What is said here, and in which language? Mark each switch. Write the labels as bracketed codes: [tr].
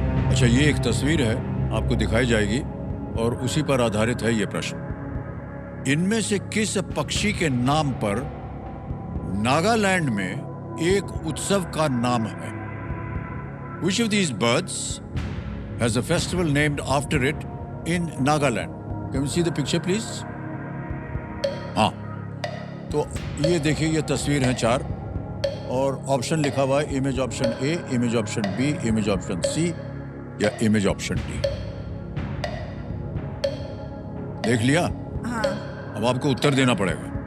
[hi] अच्छा, ये एक तस्वीर है, आपको दिखाई जाएगी और उसी पर आधारित है ये प्रश्न। इनमें से किस पक्षी के नाम पर नागालैंड में एक उत्सव का नाम है? [en] Which of these birds has a festival named after it in Nagaland? Can you see the picture, please? हाँ, [hi] तो ये देखिए, ये तस्वीर हैं 4 और ऑप्शन लिखा हुआ है image option A, image option B, image option C या इमेज ऑप्शन डी। देख लिया? हाँ। अब आपको उत्तर देना पड़ेगा।